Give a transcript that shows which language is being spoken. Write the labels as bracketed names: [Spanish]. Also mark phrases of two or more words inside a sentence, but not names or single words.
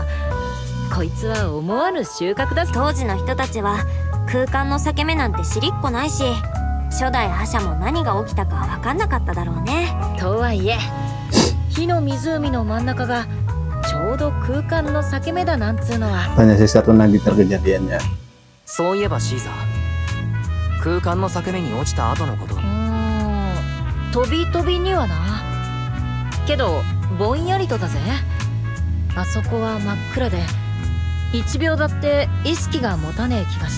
[Japanese] こいつは思わぬ収穫だ。当時の人たちは空間の裂け目なんて知りっこないし、初代覇者も何が起きたか分かんなかっただろうね。とはいえ火の湖の真ん中がちょうど空間の裂け目だなんつうのは。 [Indonesian] Tanya Caesar tentang gitar kejadiannya. [Japanese] そういえばシーザー、空間の裂け目に落ちた後のこと。飛び飛びにはな。けどぼんやりとだぜ。あそこは真っ暗で1秒だって意識が持たねえ気がした。